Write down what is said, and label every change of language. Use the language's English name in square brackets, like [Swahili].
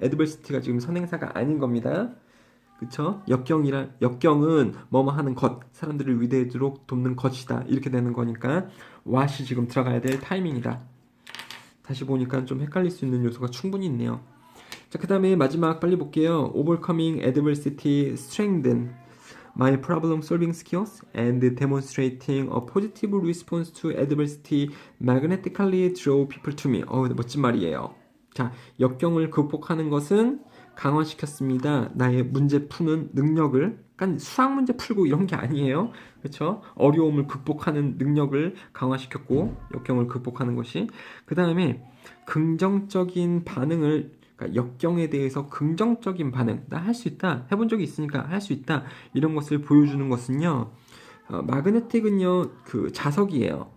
[Korean] adversity가 지금 선행사가 아닌 겁니다. 그쵸? 역경은 뭐뭐 하는 것, 사람들을 위대하도록 돕는 것이다. 이렇게 되는 거니까 what이 지금 들어가야 될 타이밍이다. 다시 보니까 좀 헷갈릴 수 있는 요소가 충분히 있네요. 자, 그 다음에 마지막 빨리 볼게요. [English] Overcoming adversity strengthen my problem solving skills and demonstrating a positive response to adversity magnetically draw people to me. [Korean] 멋진 말이에요. 자, 역경을 극복하는 것은 강화시켰습니다. 나의 문제 푸는 능력을. 그러니까 수학 문제 풀고 이런 게 아니에요. 그렇죠? 어려움을 극복하는 능력을 강화시켰고 역경을 극복하는 것이. 그 다음에 긍정적인 반응을, 그러니까 역경에 대해서 긍정적인 반응, 나 할 수 있다, 해본 적이 있으니까 할 수 있다, 이런 것을 보여주는 것은요, 마그네틱은요, 자석이에요.